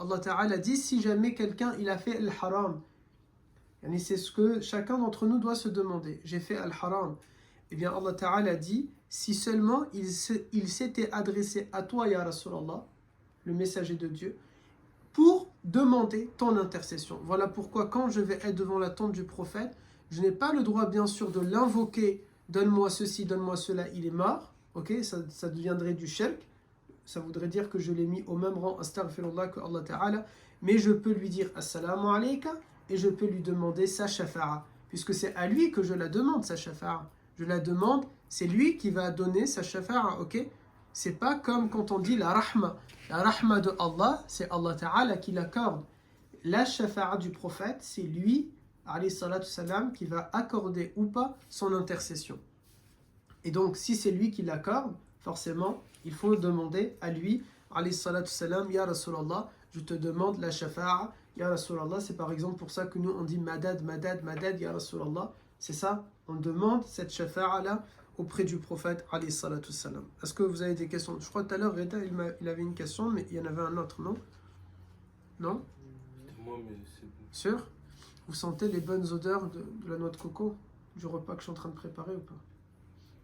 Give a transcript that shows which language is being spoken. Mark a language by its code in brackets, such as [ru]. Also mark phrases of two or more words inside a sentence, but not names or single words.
[ar] الله تعالى [fr] dit, si jamais quelqu'un il a fait al-haram, c'est ce que chacun d'entre nous doit se demander, j'ai fait al-haram, eh bien [ar] الله تعالى [fr] dit, si seulement il s'était adressé à toi [ar] يا رسول الله, [fr] le messager de Dieu, pour demander ton intercession. Voilà pourquoi quand je vais être devant la tombe du prophète, je n'ai pas le droit bien sûr de l'invoquer, donne-moi ceci, donne-moi cela, il est mort. Ok, ça deviendrait du shirk, ça voudrait dire que je l'ai mis au même rang astaghfirullah que [ar] الله تعالى, [fr] mais je peux lui dire [ar] السلام عليك [fr] et je peux lui demander sa shafa'a, puisque c'est à lui que je la demande sa shafa'a. Je la demande, c'est lui qui va donner sa shafa'a, ok? C'est pas comme quand on dit la rahma. La rahma de Allah, c'est Allah Ta'ala qui l'accorde. La shafa'a du prophète, c'est lui, [ar] عليه الصلاة السلام, [fr] qui va accorder ou pas son intercession. Et donc, si c'est lui qui l'accorde, forcément, il faut demander à lui, [ar] عليه الصلاة السلام, يا رسول الله, [fr] je te demande la shafa'a, [ar] يا رسول الله. [fr] C'est par exemple pour ça que nous, on dit [ar] مدد، مدد، مدد، يا رسول الله. [fr] C'est ça, on demande cette shafa'a-là auprès du prophète, [ar] عليه الصلاة السلام. [fr] Est-ce que vous avez des questions? Je crois tout à l'heure, Reda, il avait une question, mais il y en avait un autre, non? Non? Moi, mais c'est bon. Sûr? Vous sentez les bonnes odeurs de la noix de coco, du repas que je suis en train de préparer ou pas?